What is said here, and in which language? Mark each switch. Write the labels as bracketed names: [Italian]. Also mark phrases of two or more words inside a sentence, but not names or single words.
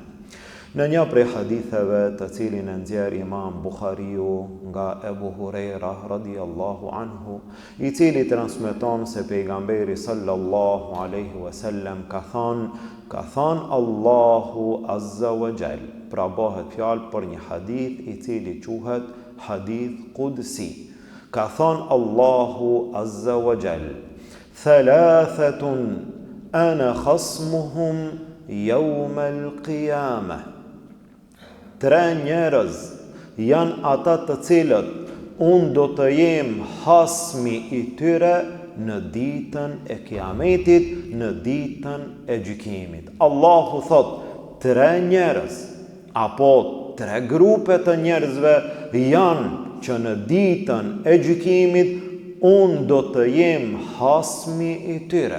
[Albanian] Në një prej haditheve të cilin e nxjerr Imam Buhariu nga Ebu Huraira [Arabic] رضي الله عنه, [Albanian] i cili transmeton se pejgamberi [Arabic] صلى الله عليه وسلم [Albanian] ka thënë Allahu [Arabic] عز وجل. [Albanian] Pra bëhet fjalë për një hadith i cili quhet [Arabic] حديث قدسي. [Albanian] Ka thënë Allahu [Arabic] عز وجل: "ثلاثة أنا خصمهم يوم القيامة." [Albanian] Tre njerëz janë ata të cilët unë do të jem hasmi i tyre në ditën e kiametit, në ditën e gjykimit. Allahu thot, tre njerëz, apo tre grupe të njerëzve janë që në ditën e gjykimit unë do të jem hasmi i tyre.